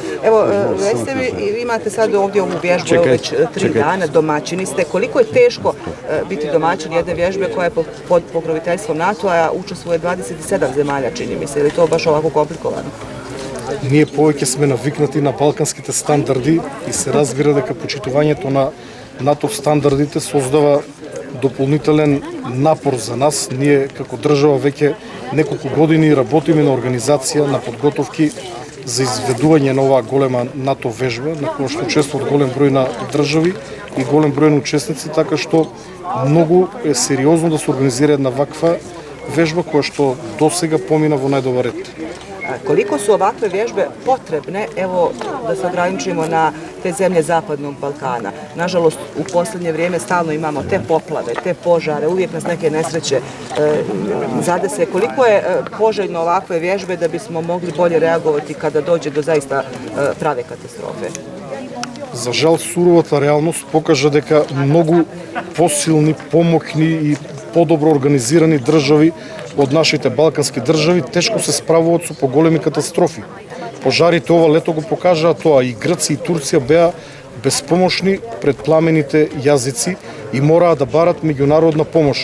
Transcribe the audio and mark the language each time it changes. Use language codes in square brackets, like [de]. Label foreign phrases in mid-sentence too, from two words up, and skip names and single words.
[bs] Evo, recite mi, vi imate sad ovdje ovu vježbu već 3 dana, domaćini ste. Koliko je teško biti domaćin jedne vježbe koja je pod pokroviteljstvom NATO-a, a učestvuje 27 zemalja, čini mi se, ili to baš ovako komplikovano? [mk] Ние повеќе сме навикнати на балканските стандарди и се разбира дека почитувањето на НАТО стандардите создава дополнителен напор за нас. Ние како држава веќе неколку години работиме на организација на подготовки за изведување на оваа голема НАТО вежба, на која што учествуваат голем број на држави и голем број на учесници, така што многу е сериозно да се организира една ваква вежба која што досега помина во најдобар ред. [bs] Koliko su ovakve vježbe potrebne, evo da se ograničimo na te zemlje Zapadnog Balkana? Nažalost, u posljednje vrijeme stalno imamo te poplave, te požare, uvijek nas neke nesreće zadese. Koliko je poželjno ovakve vježbe da bismo mogli bolje reagovati kada dođe do zaista prave katastrofe? [mk] За жал, суровата реалност покажа дека многу посилни, помокни и подобро организирани држави од нашите балкански држави тешко се справуваат со поголеми катастрофи. Пожарите ова лето го покажаа тоа, и Грција и Турција беа безпомошни пред пламените јазици и мораа да барат меѓународна помош.